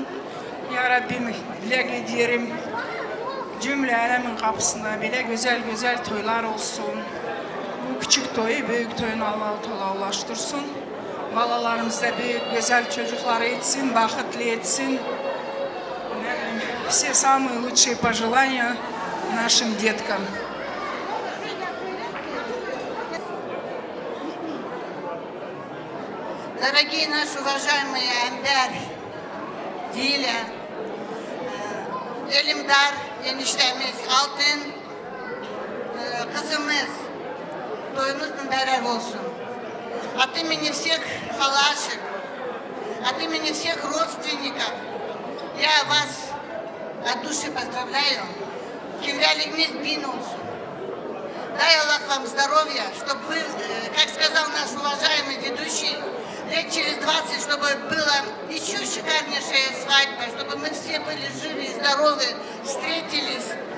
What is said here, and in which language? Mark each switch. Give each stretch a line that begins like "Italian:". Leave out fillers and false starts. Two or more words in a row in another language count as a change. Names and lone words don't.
Turkish: Ya Rabbim dilek ediyorum, cümle alemin kapısında bile güzel güzel toylar olsun. Bu küçük toyu büyük toyun Allah-u Teala ulaştırsın. Balalarımız da büyük güzel çocukları etsin, bakıtlı etsin.
Russian: Все самые лучшие пожелания нашим деткам. Дорогие наши уважаемые Амбер, Диля,
Turkish: Elimdar eniştemiz, Altın kızımız, toyumuz mübarek olsun.
Russian: От имени всех халашек, от имени всех родственников, я вас от души поздравляю. Кирвялигмис бинус. Дай Аллах вам здоровья, чтобы вы, как сказал наш уважаемый ведущий, лет через 20, чтобы была еще шикарнейшая свадьба, чтобы мы все были живы и здоровы, встретились.